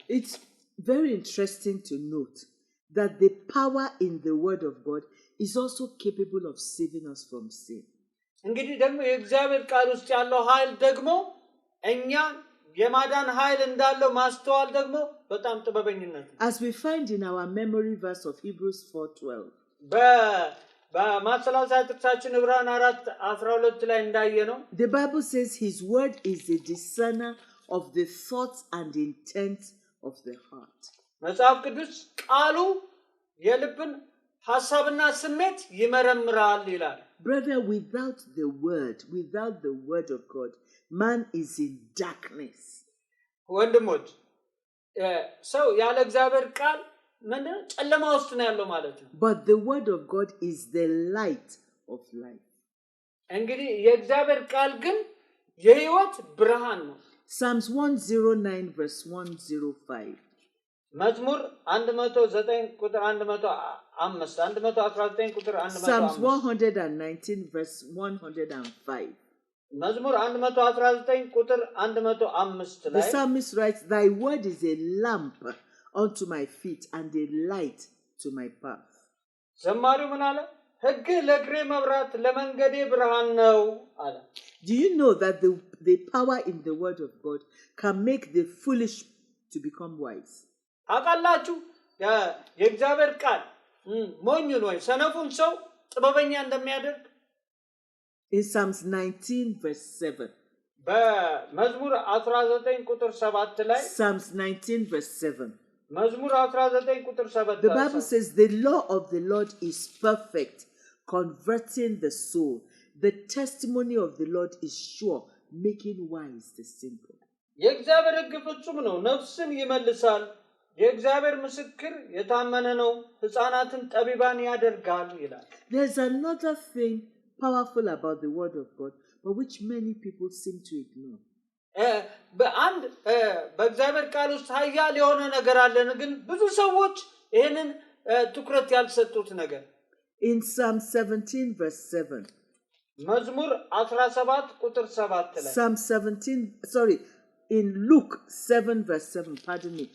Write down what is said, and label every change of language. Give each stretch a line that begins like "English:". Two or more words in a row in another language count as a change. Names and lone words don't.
English: It's very interesting to note that the power in the word of God is also capable of saving us from sin.
Amharic: እንግዲህ ደግሞ የእግዚአብሔር ቃል ውስጥ ያለው ኃይል ደግሞ እኛ የማዳን ኃይል እንዳለው ማስተዋል ደግሞ በጣም ጥበበኝነት ነው።
English: As we find in our memory verse of Hebrews 4:12.
Amharic: በማሰላሰያ ጥቅሳችን ዕብራውያን 4:12 ላይ እንዳየነው
English: The Bible says his word is a discerner of the thoughts and intent of the heart.
Amharic: መጽሐፍ ቅዱስ ቃሉ የልብን ሐሳብና ስሜት ይመረምራል ይላል።
English: Brother, without the word of God, man is in darkness.
Amharic: ወንድሞች ሰው ያለ እግዚአብሔር ቃል ምንድነው ጨለማ ውስጥ ነው ያለው ማለት ነው።
English: But the word of God is the light of life.
Amharic: እንግዲህ የእግዚአብሔር ቃል ግን የሕይወት ብርሃን ነው።
English: Psalms 109 verse 105.
Amharic: መዝሙር 109 ቁጥር 119 ቁጥር 105
English: Psalms 119 verse 105.
Amharic: መዝሙር 119 ቁጥር 105
English: The
Amharic: ላይ
English: psalmist writes, "Thy word is a lamp unto my feet and a light to my path."
Amharic: ዘማሪው ምን አለ? ሕግህ ለእግሬ መብራት ለመንገዴ ብርሃን ነው አለ።
English: Do you know that the power in the word of God can make the foolish to become wise?
Amharic: አቃላችሁ የእግዚአብሔር ቃል ሞኙን ወይ ሰነፉን ሰው ጥበበኛ እንደሚያደርግ
English: In Psalms 19 verse 7.
Amharic: በመዝሙር 19 ቁጥር 7 ላይ
English: Psalms 19 verse 7.
Amharic: መዝሙር 19 ቁጥር 7
English: The Bible says, "The law of the Lord is perfect, converting the soul. The testimony of the Lord is sure, making wise the simple."
Amharic: የእግዚአብሔር ሕግ ፍጹም ነው፣ ነፍስን ይመልሳል። የእግዚአብሔር ምስክር የታመነ ነው፣ ሕፃናትን ጠቢባን ያደርጋል ይላል።
English: There's another thing powerful about the word of God, but which many people seem to ignore.
Amharic: በአንድ በእግዚአብሔር ቃል ውስጥ ኃያል የሆነ ነገር አለን፣ ግን ብዙ ሰዎች ይሄንን ትኩረት ያልሰጡት ነገር።
English: In Psalm 17 verse 7.
Amharic: መዝሙር 17 ቁጥር 7 ላይ
English: Psalm 17, sorry, in Luke 7 verse 7, pardon me.